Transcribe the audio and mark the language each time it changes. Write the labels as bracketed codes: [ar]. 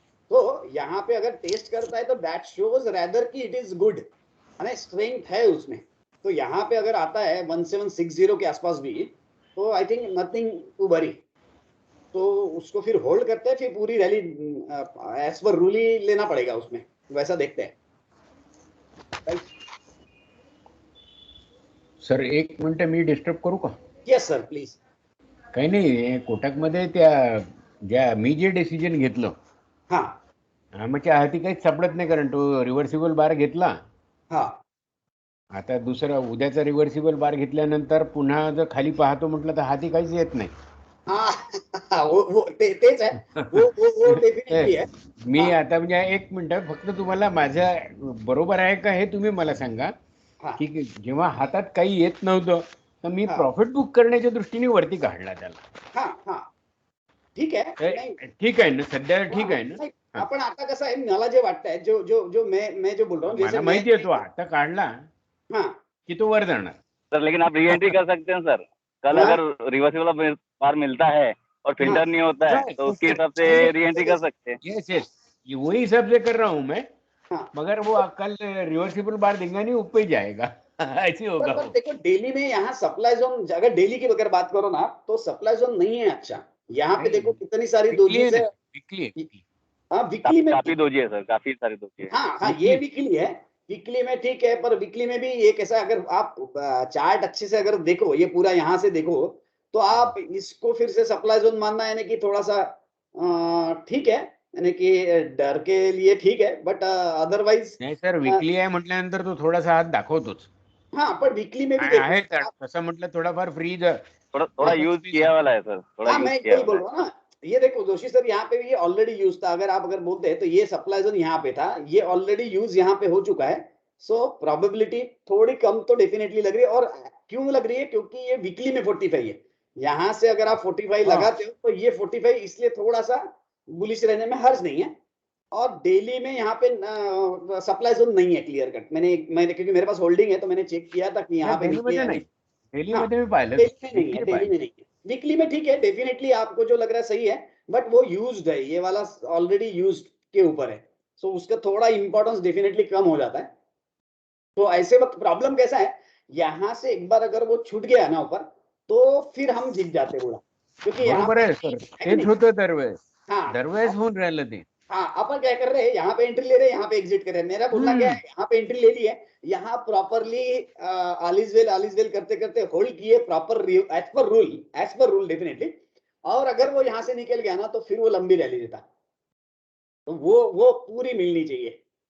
[hi] तो यहाँ पे अगर टेस्ट करता है तो [en] that shows rather कि it is good, [hi] है, स्ट्रेंथ है उसमें। तो यहाँ पे अगर आता है 1760 के आसपास भी, तो [en] I think nothing to worry. [hi] तो उसको फिर होल्ड करते हैं, फिर पूरी रैली एज पर रूल ही लेना पड़ेगा उसमें, वैसा देखते हैं। [en] right [mr] सर 1 मिनिट मी डिस्टर्ब करू का? [en] Yes sir please. [mr] काही नाही, कोटकमध्ये ज्या मी जे डिसिजन घेतलं हा आमच्या हाती काहीच सापडत नाही, कारण तो रिव्हर्सिबल बार घेतला. हा आता दुसरा उद्याचा रिव्हर्सिबल बार घेतल्यानंतर पुन्हा जर खाली पाहतो म्हटलं तर हाती काहीच येत नाही. हा तेच आहे. [hi] वो डेफिनेटली [mr] आहे. मी आता म्हणजे 1 मिनिट फक्त तुम्हाला माझ्या बरोबर आहे का हे तुम्ही मला सांगा की जेव्हा हातात काही येत नव्हतं तर मी प्रॉफिट बुक करण्याच्या दृष्टीने वरती काढला त्याला. हा ठीक आहे. ठीक आहे ना, सध्या ठीक आहे ना. आपण आता कसं आहे, मला जे वाटतंय, [hi] जो मैं जो बोल रहा हूँ, [mr] मला माहिती आहे तो आता काढला कि तो वर जाणार. [hi] सर लेकिन आप री एंट्री कर सकते हैं सर, कल अगर रिवर्सिबल बार मिलता है और फिल्टर नहीं होता है तो उसके हिसाब से री एंट्री कर सकते हैं. यस वही हिसाब से कर रहा हूँ मैं, मगर वो कल रिवर्सिबल बार देंगे नहीं, ऊपर ही जाएगा. ऐसे होगा. पर देखो डेली में यहाँ सप्लाई जोन, अगर डेली की अगर बात करो ना, तो सप्लाई जोन नहीं है अच्छा. यहाँ पे देखो कितनी सारी दोजीज है. हाँ वीकली में काफी दोजी है सर, काफी सारी दोजी है. हाँ ये वीकली है. वीकली में ठीक है, पर वीकली में भी ये कैसा, अगर आप चार्ट अच्छे से अगर देखो, ये पूरा यहाँ से देखो, तो आप इसको फिर से सप्लाई जोन मानना यानी कि थोड़ा सा ठीक है, यानी कि डर के लिए ठीक है, [en] but otherwise [mr] नाही सर, वीकली आहे म्हटल्यानंतर तो थोडासा हात दाखवतोच. [hi] हाँ पर वीकली में भी [mr] आहे तसं म्हटलं थोडाफार फ्रीज [hi] थोड़ा यूज किया वाला है सर, थोड़ा हाँ, मैं यूज किया यही बोल रहा हूँ ना. ये देखो जोशी सर, यहाँ पे भी ये ऑलरेडी यूज था. अगर बोलते हैं तो ये सप्लाई जोन यहाँ पे था, ये ऑलरेडी यूज यहाँ पे हो चुका है. सो प्रोबेबिलिटी थोड़ी कम तो डेफिनेटली लग रही है. और क्यों लग रही है? क्योंकि ये वीकली में 45 है. यहाँ से अगर आप 45 लगाते हो तो ये 45 इसलिए थोड़ा सा बुलिश रहने में हर्ज नहीं है. और डेली में यहाँ पे सप्लाई जोन नहीं है क्लियर कट. मैंने क्योंकि मेरे पास होल्डिंग है तो मैंने चेक किया था कि यहाँ पे [mr] डेली मध्ये भी पाहिलं, [hi] डेली में नहीं है. वीकली में ठीक है, डेफिनेटली आपको जो लग रहा है सही है, बट वो यूज्ड है, ये वाला ऑलरेडी यूज्ड के ऊपर है. सो उसका थोड़ा इंपॉर्टेंस डेफिनेटली कम हो जाता है. तो ऐसे वक्त प्रॉब्लम कैसा है, यहाँ से एक बार अगर वो छूट गया ना ऊपर, तो फिर हम जीत जाते पूरा. क्योंकि [mr] बरोबर आहे सर, तेच होतं दरवेळेस. [hi] हाँ [mr] दरवेळेस होऊन राहिलं ते. [hi] हाँ, अपन क्या कर रहे हैं, यहाँ पे एंट्री ले रहे हैं, यहाँ पे एग्जिट कर रहे हैं. मेरा बोलना क्या है, यहाँ पे एंट्री ले ली है, यहाँ प्रॉपरली आलिजवेल करते करते होल्ड किए proper as per rule definitely. और अगर वो यहाँ से निकल गया ना तो फिर वो लंबी रैली देता. तो वो पूरी मिलनी चाहिए.